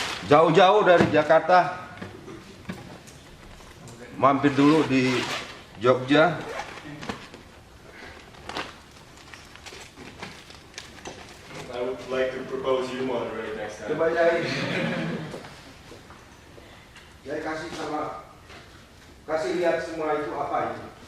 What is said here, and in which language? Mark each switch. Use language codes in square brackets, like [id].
[id] Jauh-jauh dari Jakarta, mampir dulu di Jogja. [en] I would like to propose you moderate next time. [id] Coba Yai. Yai kasih lihat semua itu apa itu.